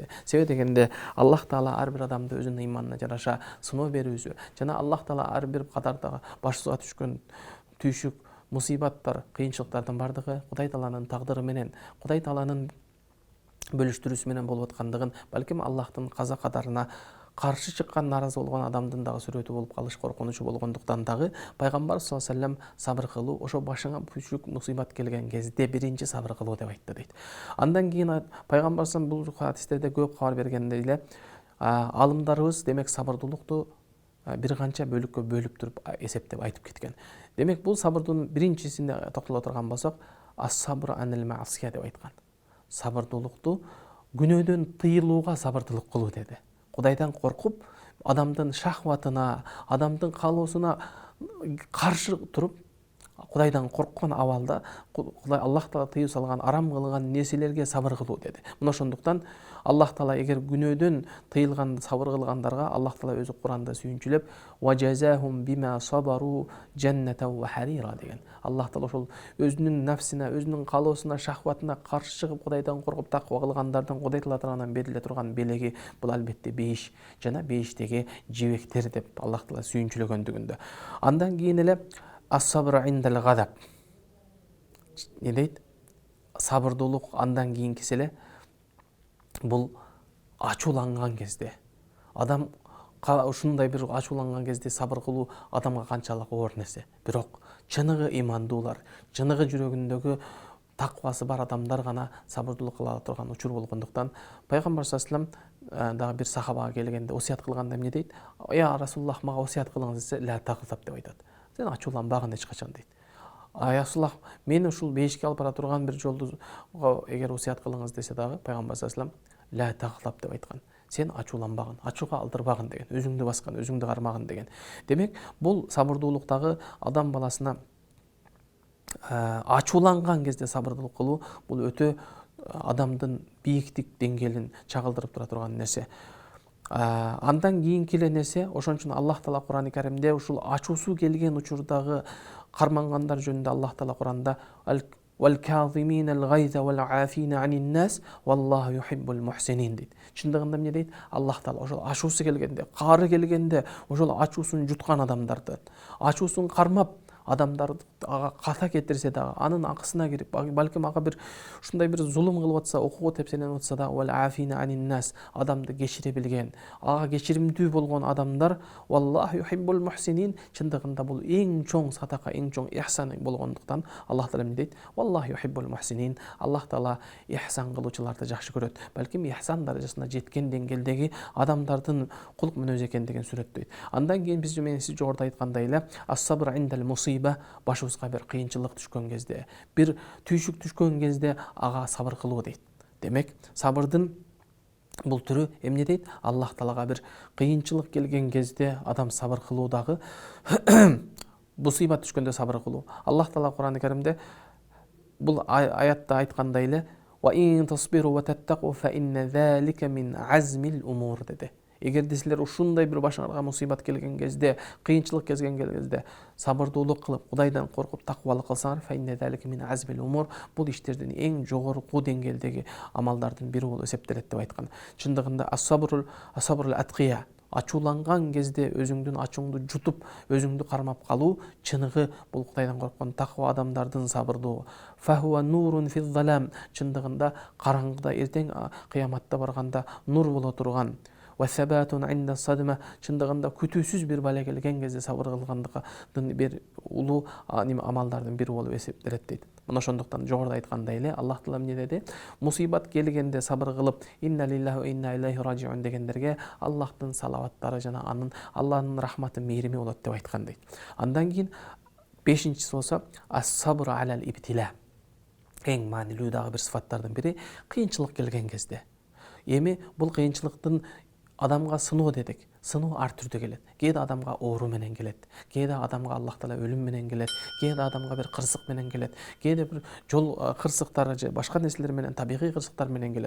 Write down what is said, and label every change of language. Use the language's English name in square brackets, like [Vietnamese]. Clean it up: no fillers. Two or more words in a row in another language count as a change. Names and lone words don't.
[Kyrgyz] Себеби дегенде, Аллах Таала ар бир адамды өзүнүн иманына жараша сыноо берүүсү, жана Аллах Таала ар бир катардагы башыбызга түшкөн түйшүк, мусибаттар, кыйынчылыктардын бардыгы Кудай Тааланын тагдыры менен, Кудай Тааланын бөлүштүрүүсү менен болуп аткандыгын, балким Аллахтын каза кадарына каршы чыккан, наразы болгон адамдын дагы сүрөтү болуп калыш коркунучу болгондуктан дагы пайгамбар [Arabic] صلى الله عليه وسلم [Kyrgyz] сабыр кылуу, ошо башыңа күчүк мусибат келген кезде биринчи сабыр кылуу деп айтты дейт. Андан кийин пайгамбар бул хадистерде көп кабар бергендей эле, алымдарыбыз демек сабырдуулукту бир канча бөлүккө бөлүп туруп эсептеп айтып кеткен. Демек, бул сабырдын биринчисине токтоло турган болсок, [Arabic] الصبر عن المعصية [Kyrgyz] деп айткан. Сабырдуулукту күнөөдөн тыйылууга сабырдуулук кылуу деди. Кудайдан коркуп, адамдын шахватына, адамдын каалоосуна каршы туруп, Кудайдан корккон абалда Аллах Таала тыюу салган, арам кылган нерселерге сабыр кылуу деди. Мына ошондуктан Аллах Таала эгер күнөөдөн тыйылган сабыр кылгандарга Аллах Таала өзү Куранда сүйүнчүлөп [Arabic] «وجزاهم بما صبروا جنة وحريرا» [Kyrgyz] деген. Аллах Таала ошол өзүнүн нафсине, өзүнүн каалоосуна, шахватына каршы чыгып Кудайдан коркуп таква кылгандардын Кудай Таала тарабынан бериле турган белеги бул албетте бейиш жана бейиштеги жебектер деп Аллах Таала сүйүнчүлөгөндүгүндө. Андан кийин эле [Arabic] الصبر عند الغضب. [Kyrgyz] Не дейт? Сабырдуулук андан кийинкиси эле бул ачууланган кезде. Адам ушундай бир ачууланган кезде сабыр кылуу адамга канчалык оор нерсе. Бирок чыныгы имандуулар, чыныгы жүрөгүндөгү таквасы бар адамдар гана сабырдуулук кыла турган учур болгондуктан пайгамбар [Arabic] صلى الله عليه وسلم [Kyrgyz] дагы бир сахабага келгенде осуят кылганда эмне дейт? [Arabic] يا رسول الله, [Kyrgyz] мага осуят кылыңыз десе, [Arabic] لا تغضب [Kyrgyz] деп айтат. Сен ачууланбагын эч качан дейт. [Arabic] يا رسول الله, [Kyrgyz] мени ушул бейишке алып бара турган бир жолду эгер осуят кылыңыз десе дагы пайгамбар [Arabic] صلى الله عليه وسلم لا تغضب [Kyrgyz] деп айткан. Сен ачууланбагын, ачууга алдырбагын деген, өзүңдү баскан, өзүңдү кармагын деген. Демек, бул сабырдуулуктагы адам баласына ачууланган кезде сабырдуулук кылуу бул өтө адамдын бийиктик деңгээлин чагылдырып тура турган нерсе. Андан кийинки эле нерсе, ошон үчүн Аллах Таала Кур'ан-ы Каримде ушул ачуусу келген учурдагы кармангандар жөнүндө Аллах Таала Кур'анда [Arabic] «والكاظمين الغيظ والعافين عن الناس والله يحب المحسنين» [Kyrgyz] дейт. Чындыгында эмне дейт? Аллах Таала ошол ачуусу келгенде, каары келгенде, ошол ачуусун жуткан адамдарды, ачуусун кармап адамдарды ага ката кетирсе дагы, анын акысына кирип, балким ага бир ушундай бир зулум кылып атса, окууга тепселенип атса да, [Arabic] والعافين عن الناس, [Kyrgyz] адамды кечире билген, ага кечиримдүү болгон адамдар, [Arabic] والله يحب المحسنين, [Kyrgyz] чындыгында бул эң чоң садака, эң чоң ихсан болгондуктан Аллах Таала эмне дейт? [Arabic] والله يحب المحسنين. [Kyrgyz] Аллах Таала ихсан кылуучуларды жакшы көрөт. Балким ихсан даражасына жеткен деңгээлдеги адамдардын кулк мүнөзү экендигин сүрөттөйт. Андан кийин биз менен сиз жогоруда айткандай эле, [Arabic] الصبر عند المصيبة, [Kyrgyz] башыбызга бир кыйынчылык түшкөн кезде, бир түйшүк түшкөн кезде ага сабыр кылуу дейт. Демек, сабырдын бул түрү эмне дейт? Аллах Таалага бир кыйынчылык келген кезде адам сабыр кылуу дагы мусибат түшкөндө сабыр кылуу. Аллах Таала Кур'ан-ы Каримде бул аятта айткандай эле [Arabic] «وإن تصبروا وتتقوا فإن ذلك من عزم الأمور» [Kyrgyz] деди. Эгерде силер ушундай бир башыңарга мусибат келген кезде, кыйынчылык келген кезде сабырдуулук кылып, Кудайдан коркуп таквалык кылсаңар, [Arabic] فإن ذلك من عزم الأمور, [Kyrgyz] бул иштердин эң жогорку деңгээлдеги амалдардын бири болуп эсептелет деп айткан. Чындыгында [Arabic] الصبر التقية, [Kyrgyz] ачууланган кезде өзүңдүн ачууңду жутуп, өзүңдү кармап калуу, чыныгы бул Кудайдан корккон таква адамдардын сабырдуулугу. [Arabic] فهو نور في الظلام, [Kyrgyz] чындыгында караңгыда эртең кыяматта барганда нур боло турган. [Arabic] وثبات عند الصدمة, [Kyrgyz] чындыгында күтүүсүз бир бала келген кезде сабыр кылгандыгын бир улуу амалдардын бири болуп эсептелет дейт. Мына ошондуктан жогоруда айткандай эле Аллах Таала эмне деди? Мусибат келгенде сабыр кылып, [Arabic] إنا لله وإنا إليه راجعون [Kyrgyz] дегендерге Аллахтын салаваттары жана Аллахтын рахматы, мээрими болот деп айткан дейт. Андан кийин бешинчиси болсо [Arabic] الصبر على الابتلاء. [Kyrgyz] Эң маанилүү дагы бир сыфаттардын бири кыйынчылык келген кезде. Эми бул кыйынчылыктын адамга сыноо дедик. Сыноо ар түрдө келет. Кээде адамга оору менен келет. Кээде адамга Аллах Таала өлүм менен келет. Кээде адамга бир кырсык менен келет. Кээде бир жол кырсыктары же башка нерселер менен, табигый кырсыктар менен келет.